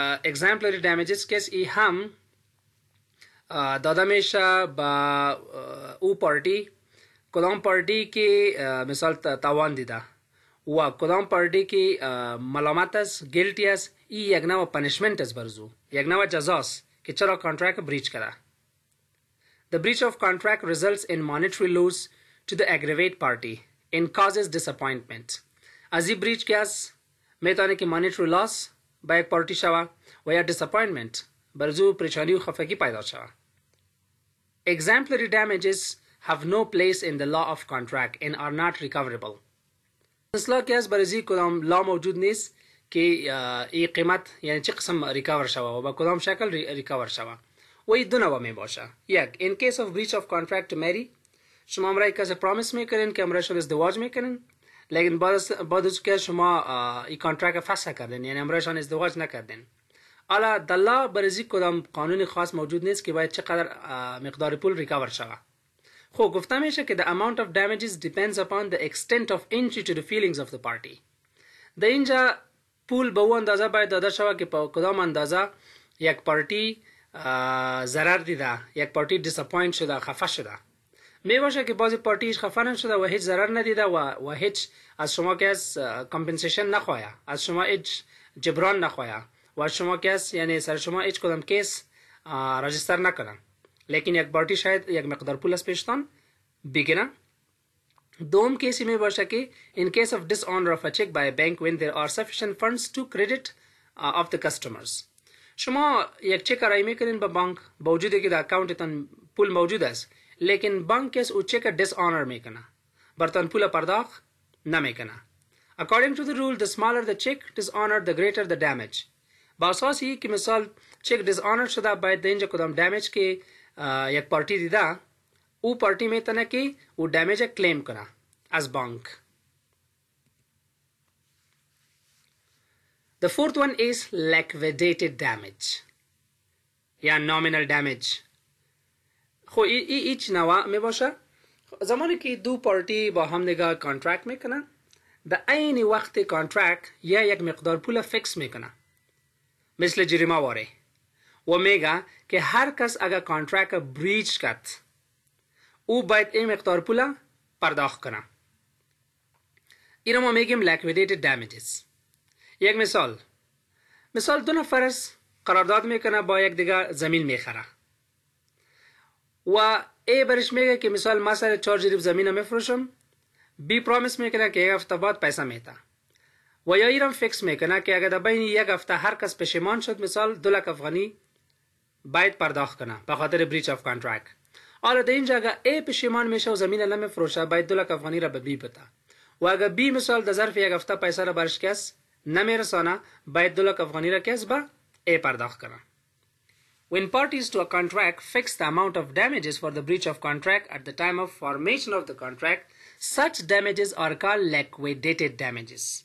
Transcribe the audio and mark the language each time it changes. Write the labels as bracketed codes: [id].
[fa] exemplary damages کس هم داده میشه با او پارتی کدام پارتی که مثال تاوان دیده و کدام پارتی که ملامت است، گیلتی است، یک نوع پنیشمنت است برزو، یک نوع جزاست که چرا کانترکت بریچ کرده. [en] The breach of contract results in monetary loss to the aggrieved party and causes disappointment. [fa] از این بریچ که است میتونه که monetary loss با یک پارتی شوه و یا disappointment برزو پریشانی و خفگی پیدا شوه. [en] Exemplary damages have no place in the law of contract and are not recoverable. [fa] اصلا که از برزی کدام لا موجود نیست که این قیمت یعنی چه قسم ریکاور شوه و با کدام شکل ریکاور شوه و این دو نوع می باشه. یک [en] in case of breach of contract to marry، [fa] شما امرای کسی پرامیس میکنین که امرای شما ازدواج میکنین، لیکن بعد از که شما این کانترکت فسخ کردین یعنی امرایشان ازدواج نکردین، حالا در لا برزی کدام قانون خاص موجود نیست که باید چقدر مقدار پول ریکاور شوه. خب گفته میشه که [en] the amount of damages depends upon the extent of injury to the feelings of the party. [fa] در اینجا پول به اون اندازه باید داده شوه که با کدام اندازه یک پارتی ضرر دیده، یک پارتی دیساپوینت شده، خفه شده. می باشه که بعضی پارتی هیچ خفه نشده و هیچ ضرر ندیده و هیچ از شما که از کامپنسیشن نخواهد، از شما هیچ جبران نخواهد و از شما که از یعنی سر شما هیچ کدام کیس راجستر نکنن، لیکن یک پارتی شاید یک مقدار پول از پیشتان بگیره. دوم کیسی می باشه که [en] in case of dishonor of a check by a bank when there are sufficient funds to credit of the customers. [fa] شما یک چک ارائه میکنین به بانک با وجودی که در اکاونتتان پول موجود است، لیکن بانک کس او چک دیسآنر میکنه، برتان پول پرداخت نمیکنه. [en] According to the rule, the smaller the check dishonored, the greater the damage. [fa] با اساس این که مثال چک دیسآنر شده باید در اینجا کدام دمیج که یک پارتی دیده او پارتی میتونه که او دمیج کلیم کنه از بانک. [en] The fourth one is liquidated damage یا nominal damage. [fa] خب ایچ نوع می باشه زمانی که دو پارتی با هم دیگه کانترکت میکنن، در عین وقت کانترکت یا یک مقدار پول فکس میکنه مثل جریمه واره و میگه که هر کس اگر کانترکت بریچ کرد او باید این مقدار پول پرداخت کنه. این ما میگیم liquidated damages. یک مثال دو نفر قرارداد میکنه با یک دیگه زمین میخره و ای برش میگه که مثال ما سر 4 جریب زمین میفروشم बी प्रॉमिस میکنه که یک هفته بعد پیسه میده و یا ایران فکس میکنه که اگر در بین یک هفته هر کس پشیمان شد مثال 2 لک افغانی باید پرداخت کنه به خاطر بریچ اف کانترکت. حالا در اینجا اگر ای پشیمان میشه و زمین نمیفروشه باید 2 لک افغانی را به بی بده و اگر بی مثال در ظرف یک هفته پیسه را برش کس نمیرسانه باید 2 لک افغانی را کس به ای پرداخت کنه. [en] When parties to a contract fix the amount of damages for the breach of contract at the time of formation of the contract, such damages are called liquidated damages.